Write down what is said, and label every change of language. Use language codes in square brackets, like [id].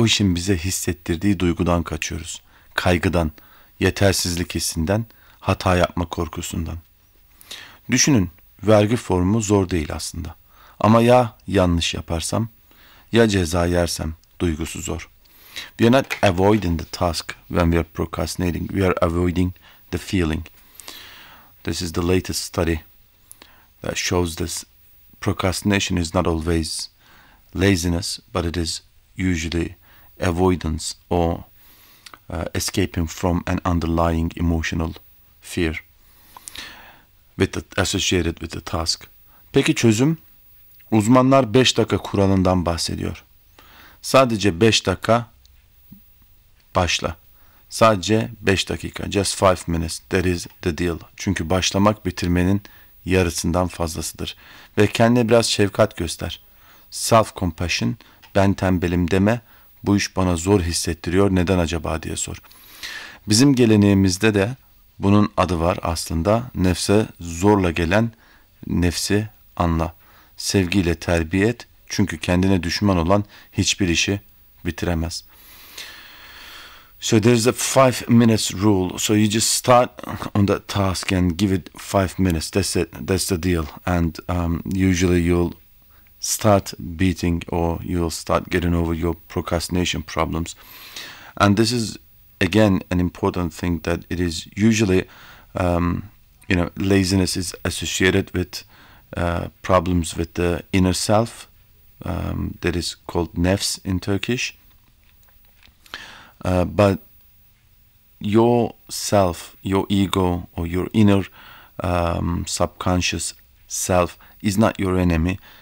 [tr] O işin bize hissettirdiği duygudan kaçıyoruz. Kaygıdan, yetersizlik hissinden, hata yapma korkusundan. Düşünün, vergi formu zor değil aslında. Ama ya yanlış yaparsam, ya ceza yersem duygusu zor. [en] We are not avoiding the task when we are procrastinating. We are avoiding the feeling. This is the latest study that shows this. Procrastination is not always laziness, but it is usually avoidance or escaping from an underlying emotional fear associated with the task. [tr] Peki çözüm? Uzmanlar 5 dakika kuralından bahsediyor. Sadece 5 dakika başla. Sadece 5 dakika. [en] Just 5 minutes. That is the deal. [tr] Çünkü başlamak bitirmenin yarısından fazlasıdır. Ve kendine biraz şefkat göster. Self-compassion. Ben tembelim deme, bu iş bana zor hissettiriyor, neden acaba diye sor. Bizim geleneğimizde de bunun adı var aslında. Nefse zorla gelen nefsi anla. Sevgiyle terbiye et, çünkü kendine düşman olan hiçbir işi bitiremez. [en] So there's a 5 minutes rule. So you just start on the task and give it 5 minutes. That's it, that's the deal. And usually you'll start beating or you'll start getting over your procrastination problems. And this is again an important thing, that it is usually laziness is associated with problems with the inner self, that is called nefs in Turkish, but your self, your ego, or your inner subconscious self is not your enemy.